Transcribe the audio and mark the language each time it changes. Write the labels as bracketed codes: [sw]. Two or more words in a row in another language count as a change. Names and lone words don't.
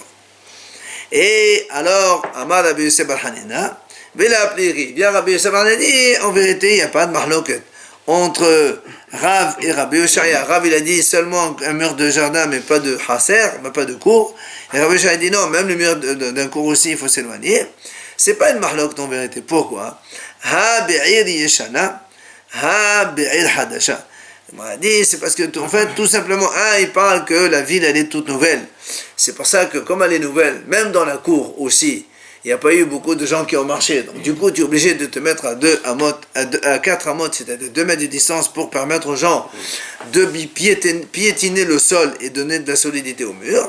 [fr] Et alors, [arc] אמר רבי יוסף בר חנינא, ולא פליגי, [fr] bien Rabbi Yosef bar Hanina dit, en vérité, il n'y a pas de mahloket entre Rav et Rabbi Oshaya. Rav, il a dit seulement un mur de jardin, mais pas de chaser, mais pas de cour. Et Rabbi Oshaya a dit non, même le mur d'un cour aussi, il faut s'éloigner. C'est pas une mahlok en vérité. Pourquoi? [arc] הא בעיר ישנה, הא בעיר חדשה. [fr] Il m'a dit, c'est parce que, en fait, tout simplement, il parle que la ville, elle est toute nouvelle. C'est pour ça que, comme elle est nouvelle, même dans la cour aussi, il n'y a pas eu beaucoup de gens qui ont marché. Donc, du coup, tu es obligé de te mettre à 4 amotes, c'est-à-dire 2 mètres de distance pour permettre aux gens de piétiner le sol et donner de la solidité au mur.